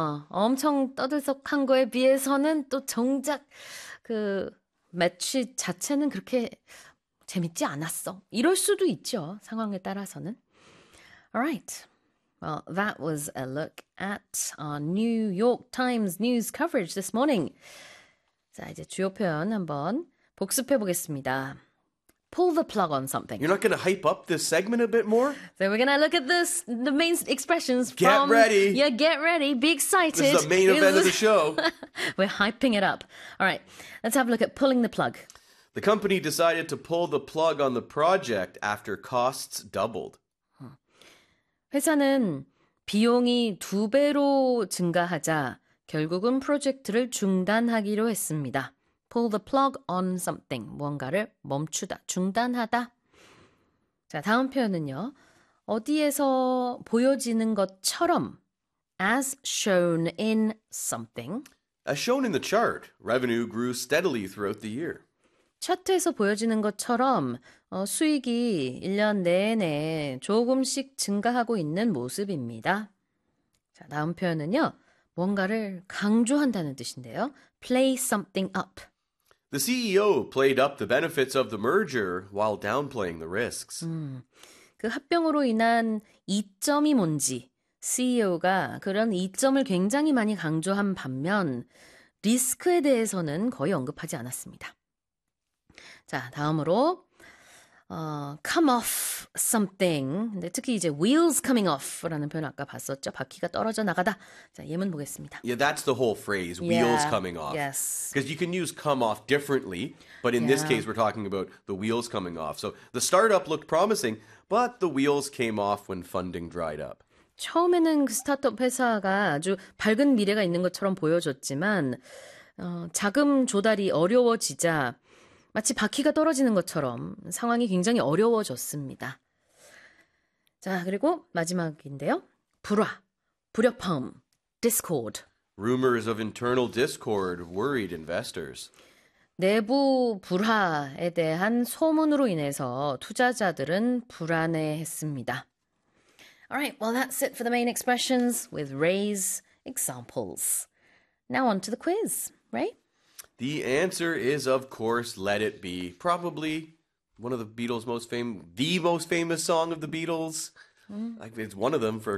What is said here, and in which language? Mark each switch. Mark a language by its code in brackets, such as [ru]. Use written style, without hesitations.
[ko] 엄청 떠들썩한 거에 비해서는 또 정작 그 매치 자체는 그렇게 재밌지 않았어. 이럴 수도 있죠. 상황에 따라서는. [en] Alright. Well, that was a look at our New York Times news coverage this morning. [ko] 자, 이제 주요 표현 한번 복습해 보겠습니다. [en] Pull the plug on something. You're not going to hype up this segment a bit more? So we're gonna look at this, the main expressions Get from ready. yeah, get ready, be This is the excited. main event of the show. We're hyping it up. All right, let's have a look at pulling the plug. The company decided to pull the plug on the project after costs doubled. [ko] 회사는 비용이 두 배로 증가하자 결국은 프로젝트를 중단하기로 했습니다. [en] Pull the plug on something. [ko] 무언가를 멈추다, 중단하다. 자, 다음 표현은요. 어디에서 보여지는 것처럼 [en] as shown in something. As shown in the chart, revenue grew steadily throughout the year. [ko] 차트에서 보여지는 것처럼 수익이 1년 내내 조금씩 증가하고 있는 모습입니다. 자, 다음 표현은요. 뭔가를 강조한다는 뜻인데요. [en] Play something up. The CEO played up the benefits of the merger while downplaying the risks. [ko] 그 합병으로 인한 이점이 뭔지 CEO가 그런 이점을 굉장히 많이 강조한 반면 리스크에 대해서는 거의 언급하지 않았습니다. 자, 다음으로 [en] come off something. [ko] 근데 특히 이제 [en] wheels coming off [ko] 라는 표현 아까 봤었죠? 바퀴가 떨어져 나가다. 자, 예문 보겠습니다. [en] Yeah, that's the whole phrase, wheels Yeah. coming off. Yes. 'Cause you can use come off differently, but in this Yeah. case we're talking about the wheels coming off. So the startup looked promising, but the wheels came off when funding dried up. [ko] 처음에는 그 스타트업 회사가 아주 밝은 미래가 있는 것처럼 보여졌지만 자금 조달이 어려워지자 마치 바퀴가 떨어지는 것처럼 상황이 굉장히 어려워졌습니다. 자, 그리고 마지막인데요. 불화, 불협화음, discord. [en] Rumors of internal discord worried investors. [ko] 내부 불화에 대한 소문으로 인해서 투자자들은 불안해했습니다. [en] Alright, well, that's it for the main expressions with Ray's examples. Now on to the quiz, Ray. The answer is, of course, Let It Be. Probably one of the Beatles' the most famous song of the Beatles. Like, it's one of them for